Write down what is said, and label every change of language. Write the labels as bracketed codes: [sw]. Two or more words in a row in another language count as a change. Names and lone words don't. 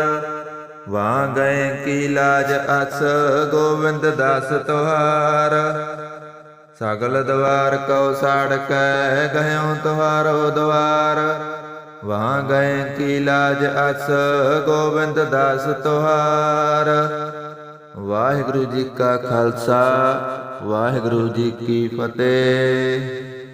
[bra] वहाँ गए की लाज अस, गोविंद दास तुहार। सगल द्वार कौ साड़ कै, गयो तुहारो द्वार। वहाँ गए की लाज अस, गोविंद दास तुहार। [pa] ਵਾਹਿਗੁਰੂ ਜੀ ਕਾ ਖਾਲਸਾ, ਵਾਹਿਗੁਰੂ ਜੀ ਕੀ ਫਤਹਿ।